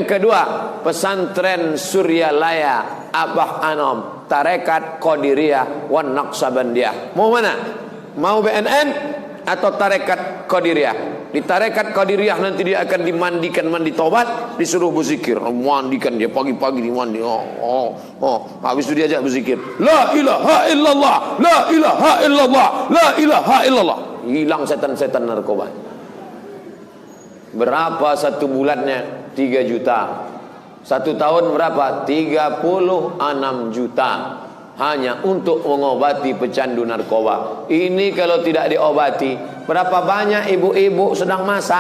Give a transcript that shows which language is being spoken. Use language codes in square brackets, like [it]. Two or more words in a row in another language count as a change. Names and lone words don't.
[id] Yang kedua, Pesantren Suryalaya Abah Anom, tarekat Qadiriyah wan Naqsabandiyah. Mau mana? Mau BNN atau tarekat Qadiriyah? Di tarekat Qadiriyah nanti dia akan dimandikan mandi tobat, disuruh berzikir. Mandikan dia pagi-pagi dimandi. Habis itu diajak berzikir. [ar] لا إله إلا الله، لا إله إلا الله، لا إله إلا الله. [id] Hilang setan-setan narkoba. Berapa satu bulannya? 3 juta. 1 tahun berapa? 36 juta. Hanya untuk mengobati pecandu narkoba. Ini kalau tidak diobati, berapa banyak ibu-ibu sedang masak.